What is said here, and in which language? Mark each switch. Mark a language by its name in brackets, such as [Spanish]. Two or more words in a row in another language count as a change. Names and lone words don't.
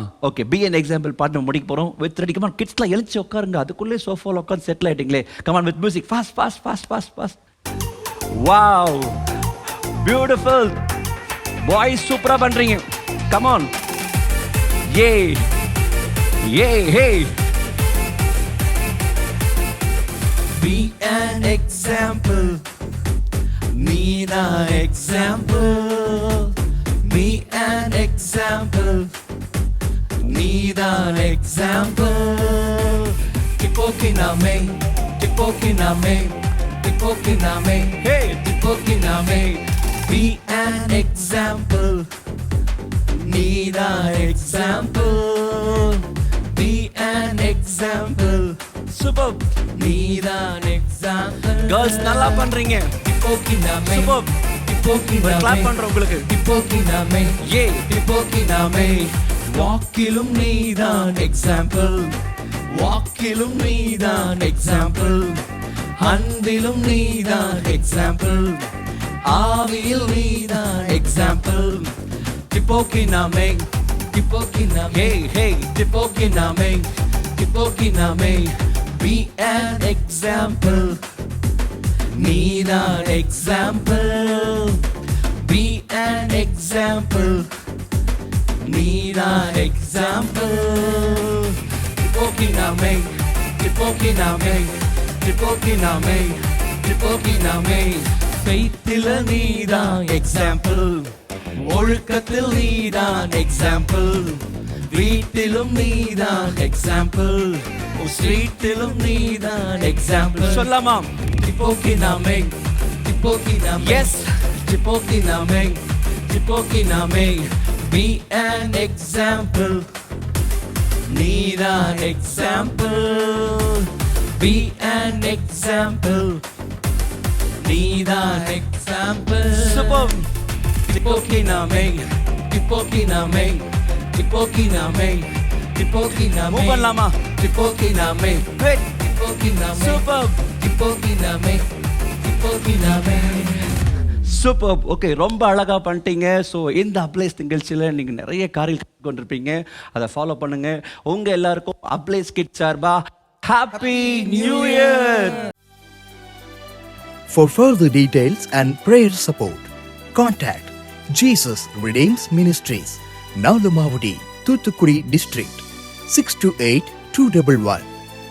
[Tamil] ஓகே, [English] be an example [Tamil] பாட்டு முடிக்க போகிறோம். [English] with ready come on kids [Tamil] எழுச்சி உட்காருங்க. அதுக்குள்ளே சோஃபாவில் உட்காந்து செட்டில் ஆகிட்டிங்களே. [English] come on with music. fast fast fast fast fast. wow, beautiful boys, [Tamil] சூப்பராக பண்ணுறீங்க. [English] come on, a a hey. Be an example, need an example. Be an example, need an example. Tipokiname, tipokiname, tipokiname, hey, tipokiname. Be an example, need an example. Be an example. Super. Need an example. [Tamil] Girls நல்லா பண்றீங்க. Tipokiname. [English] Super. Tipokiname. [Tamil] கிளாப் பண்றோம் உங்களுக்கு. Tipokiname. [English] Yeah. [Tamil] Tipokiname. வாக்கிலும் நீதான் எக்ஸாம்பிள். வாக்கிலும் நீதான் எக்ஸாம்பிள். அன்பிலும் நீதான் எக்ஸாம்பிள். ஆவியில் நீதான் எக்ஸாம்பிள். Tipokiname. Tipokiname. [English] Hey, hey. Tipokiname. Tipokiname. Be an example. Need an example. Be an example. Need an example. Tipokiname. Tipokiname. Tipokiname. Tipokiname. [Tamil] Faithila நீதான் எக்ஸாம்பிள். ஒழுக்கத்தில் நீதான் எக்ஸாம்பிள். வீட்டிலும் நீதான் எக்ஸாம்பிள். ஸ்ட்ரீட்டிலும் நீதான் எக்ஸாம்பிள். சொல்லாமா? Tipokiname. Tipokiname. [English] Yes. Tipokiname. Tipokiname. Be an example. Need an example. Be an example. Need an example. Super. Tipokiname. Tipokiname. Tipokiname. Tipokiname. [Tamil] Move பண்ணலாமா? Tipokiname. [English] Great. Tipokiname. Super. Tipokiname. Tipokiname. [Tamil] சூப்பர். ஓகே, ரொம்ப அழகாக பண்ணிட்டீங்க. ஸோ இந்த அப்ளைஸ் நிகழ்ச்சியில் நீங்கள் நிறைய காரியங்கள் கொண்டிருப்பீங்க. அதை ஃபாலோ பண்ணுங்க. உங்கள் எல்லாருக்கும் அப்ளைஸ் கிட்ஸ் சார்பா [English] happy new year. For further details and prayer support, contact Jesus Redeems Ministries, Nalumavudi, Thuthukudi District, 628-211.